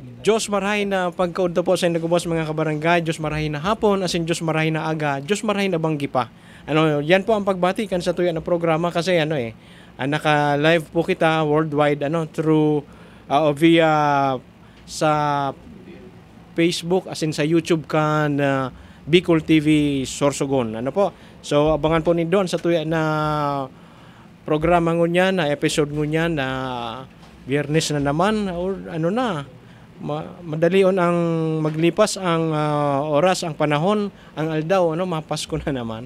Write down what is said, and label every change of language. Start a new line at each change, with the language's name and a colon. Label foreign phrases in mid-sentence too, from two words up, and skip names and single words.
Bikol: Diyos marahay na pagkaunta po sa nagubos mga kabarangay, Diyos marahay na hapon, asin Diyos marahay na aga, Diyos marahay na banggi pa. Yan po ang pagbatikan sa tuya na programa kasi naka-live po kita
English: worldwide through via
Bikol: sa Facebook asin sa YouTube kan Bicol TV Sorsogon. So abangan po doon sa tuya na programa ngunyan, na episode ngunyan na Biyernes na naman or madalion ang maglipas ang oras, ang panahon, ang aldaw, mapasko na naman.